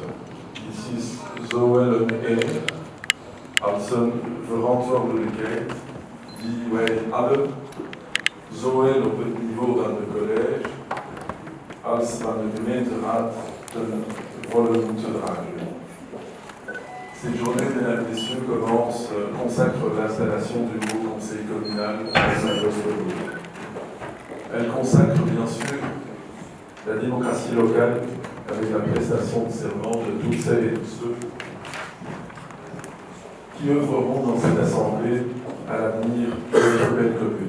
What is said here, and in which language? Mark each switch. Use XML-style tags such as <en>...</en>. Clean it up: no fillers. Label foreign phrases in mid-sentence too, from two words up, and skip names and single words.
<nl>Het is zowel een eer als een verantwoordelijkheid die wij allen, zowel op het niveau van de college als van de gemeenteraad, ten volle moeten dragen.</nl> <fr>Cette journée, mesdames et messieurs, consacre l'installation du nouveau conseil communal à Saint-Joseph-de-Noord. Elle consacre bien sûr la démocratie locale avec la prestation de serment de toutes celles et tous ceux qui œuvreront dans cette assemblée à l'avenir de notre belle commune.</fr>